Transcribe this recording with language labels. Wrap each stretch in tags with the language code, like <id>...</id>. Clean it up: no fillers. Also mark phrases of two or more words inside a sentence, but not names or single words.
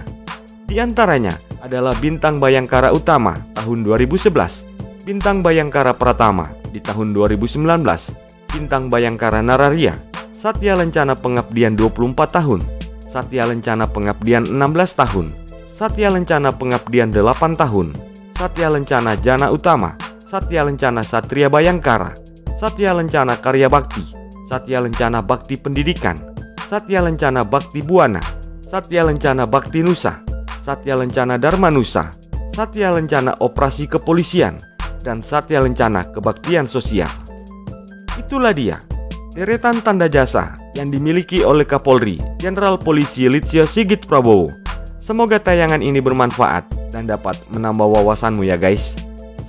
<id>Di antaranya adalah Bintang Bayangkara Utama tahun 2011, Bintang Bayangkara Pratama di tahun 2019, Bintang Bayangkara Nararia, Satya Lencana Pengabdian 24 tahun, Satya Lencana Pengabdian 16 tahun, Satya Lencana Pengabdian 8 tahun, Satya Lencana Jana Utama, Satya Lencana Satria Bayangkara, Satya Lencana Karya Bakti, Satya Lencana Bakti Pendidikan, Satya Lencana Bakti Buana, Satya Lencana Bakti Nusa, Satya Lencana Dharma Nusa, Satya Lencana Operasi Kepolisian, dan Satya Lencana Kebaktian Sosial. Itulah dia deretan tanda jasa yang dimiliki oleh Kapolri Jenderal Polisi Listio Sigit Prabowo. Semoga tayangan ini bermanfaat dan dapat menambah wawasanmu ya guys.</id>